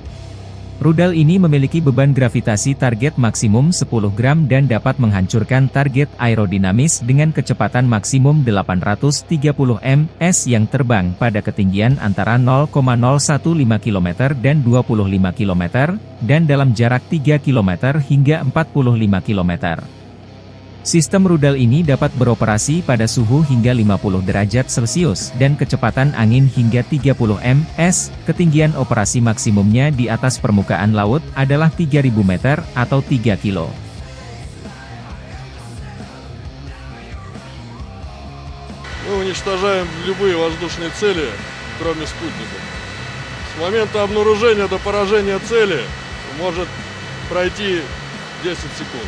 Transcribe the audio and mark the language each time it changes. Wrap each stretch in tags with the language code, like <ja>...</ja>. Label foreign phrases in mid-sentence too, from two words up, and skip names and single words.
<id>Rudal ini memiliki beban gravitasi target maksimum 10 gram dan dapat menghancurkan target aerodinamis dengan kecepatan maksimum 830 ms yang terbang pada ketinggian antara 0,015 km dan 25 km, dan dalam jarak 3 km hingga 45 km. Sistem rudal ini dapat beroperasi pada suhu hingga 50 derajat Celcius dan kecepatan angin hingga 30 ms, ketinggian operasi maksimumnya di atas permukaan laut adalah 3000 meter atau 3 kilo.</id> <ru>Мы уничтожаем любые воздушные цели, кроме спутников. С момента обнаружения до поражения цели может пройти 10 секунд.</ru>